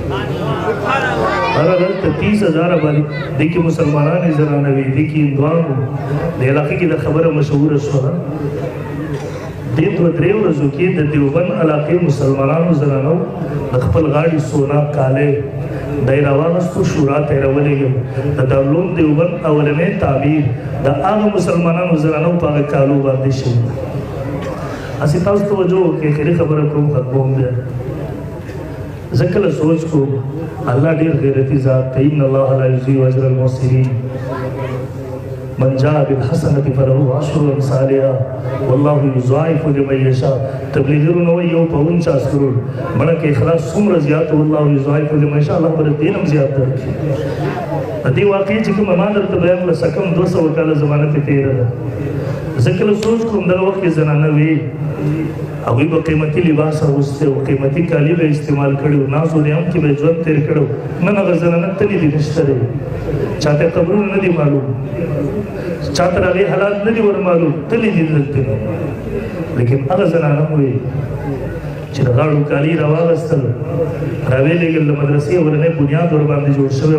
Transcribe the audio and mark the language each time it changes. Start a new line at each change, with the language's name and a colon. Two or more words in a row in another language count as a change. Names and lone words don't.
Pashto: هغه دلته 30,000 باندې د کې مسلمانانو زنانه وي د کې هندوانو د علاقې کې د خبره مشهوره شوه د دوه درې ورځو کې د دیوبند علاقې مسلمانانو زنانو د خپل غاړې سونا کاله دایره واغستو شورا ته راولېږي د دارالعلوم دیوبند اولنې تعبیر د هغه مسلمانانو زنانو په هغه کالو باندې شوی اسی تاسو توجه وکړئ خیري خبره کوم ختموم بیا زه کله سوچ کوم الله ډېر غیرتي ذات دی
Arabic: ان الله لا یضيع اجر المحسنین من جاء بالحسنة فله عشر أمثالها والله يضاعف لمن يشاء
Pashto: تبلیغونه وایي یو په 49 کروڑ مړه کې اخلاص څومره زیات
Arabic: والله يضاعف لمن يشاء
Pashto: الله پر دې هم زیات درکړي دې واقعي چې کوم ما درته بیان کړل سکم 200 کاله زمانه ته تیر ده زه کله سوچ کوم دغه وخت کې زنانه وي هغوی به قیمتي لباس اغوستی او قیمتي کالي به استعمال کړي و ناز و نیام کې به ژوند تېر کړی نن هغه زنانه تلې دي نشته دی چاته قبرونه نه دي معلوم چاته د هغې حالات نه دي ور معلوم تلې دي دلته لیکن هغه زنانه وایي چې د غاړو کالي راواغستل راویلېږل د مدرسې ورنی بنیاد ورباندې جوړ شوی